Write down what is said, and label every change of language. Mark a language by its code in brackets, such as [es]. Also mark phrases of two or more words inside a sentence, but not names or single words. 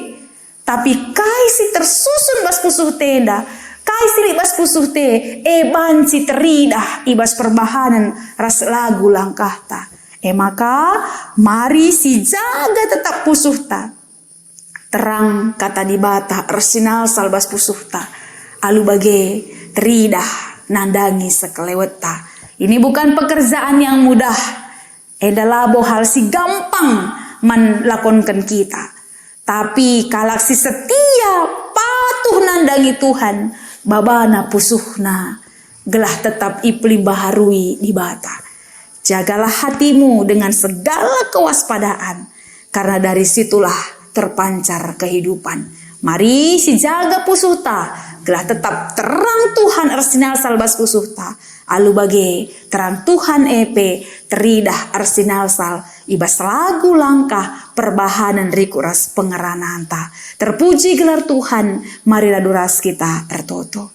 [btx] Tapi kaisi tersusun bas pusuh tenda, kaisi bas pusuh te, banci teridah ibas perbahanan ras lagu langkah ta. Maka mari si jaga tetap pusuh ta. Terang kata di bata ersinal salbas pusuh ta. Alu bage teridah nandangi sekelewet ta. [id] Ini bukan pekerjaan yang mudah. [btx] Enda labo hal si gampang melakonkan kita. Tapi kalak si setia patuh nandangi Tuhan, babana pusuhna gelah tetap ipli baharui di bata. [id] Jagalah hatimu dengan segala kewaspadaan, karena dari situlah terpancar kehidupan. [btx] Mari si jaga pusuhta, gelah tetap terang Tuhan arsinal salbas pusuhta. Alu bage terang Tuhan epe teridah arsinal sal ibas lagu langkah perbahanan rikuras pengerananta. Terpuji gelar Tuhan, marilah duras kita ertoto.